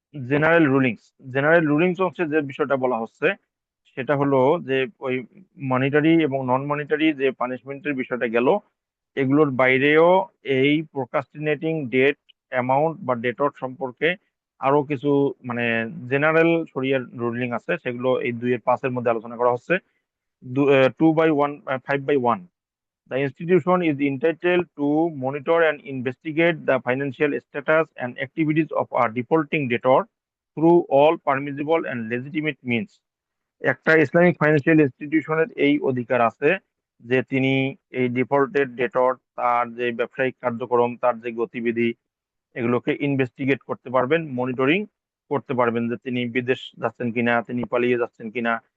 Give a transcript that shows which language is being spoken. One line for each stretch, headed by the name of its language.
Bangla: General rulings হচ্ছে যে বিষয়টা বলা হচ্ছে সেটা হলো যে ওই মনিটারি এবং নন মনিটারি যে পানিশমেন্টের বিষয়টা গেল, এগুলোর বাইরেও এই প্রোক্রাস্টিনেটিং ডেট অ্যামাউন্ট বা ডেটর সম্পর্কে আরো কিছু মানে জেনারেল শরিয়ার রুলিং আছে, সেগুলো এই 2-এর 5-এর মধ্যে আলোচনা করা হচ্ছে।
English: 2/1 5/1, the institution is entitled to monitor and investigate the financial status and activities of a defaulting debtor through all permissible and legitimate means.
Bangla: একটা ইসলামিক ফাইন্যান্সিয়াল ইনস্টিটিউশনের এই অধিকার আছে যে তিনি এই ডিফল্টেড ডেটর তার যে ব্যবসায়িক কার্যক্রম, তার যে গতিবিধি, এগুলোকে ইনভেস্টিগেট করতে পারবেন, মনিটরিং করতে পারবেন যে তিনি বিদেশ যাচ্ছেন কিনা, তিনি পালিয়ে যাচ্ছেন কিনা।